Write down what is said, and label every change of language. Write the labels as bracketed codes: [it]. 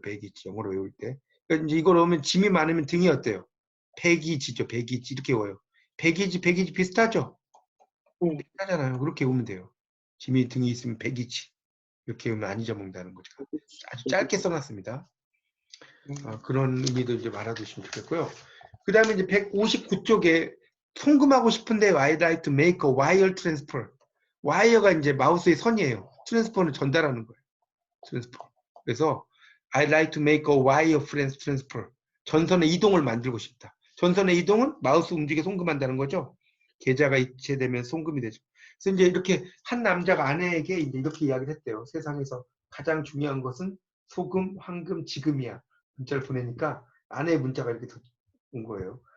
[ko] 백이지 영어로 외울 때. 그러니까 이제 이걸 오면 짐이 많으면 등이 어때요? 백이지죠. 백이지 이렇게 외워요. 백이지 비슷하죠? 비슷하잖아요. 그렇게 외우면 돼요. 짐이 등이 있으면 백이지. 이렇게 외우면 안 잊어먹는다는 거죠. 아주 짧게 써놨습니다. 그런 의미도 이제 알아두시면 좋겠고요. 그 다음에 이제 159쪽에 송금하고 싶은데 [en] I'd like to make a wire transfer. [ko] 와이어가 이제 마우스의 선이에요. 트랜스퍼는 전달하는 거예요. 트랜스퍼. 그래서 [en] I'd like to make a wire transfer. [ko] 전선의 이동을 만들고 싶다. 전선의 이동은 마우스 움직여 송금한다는 거죠. 계좌가 이체되면 송금이 되죠. 그래서 이제 이렇게 한 남자가 아내에게 이제 이렇게 이야기를 했대요. 세상에서 가장 중요한 것은 소금, 황금, 지금이야. 문자를 보내니까 아내의 문자가 이렇게 온 거예요.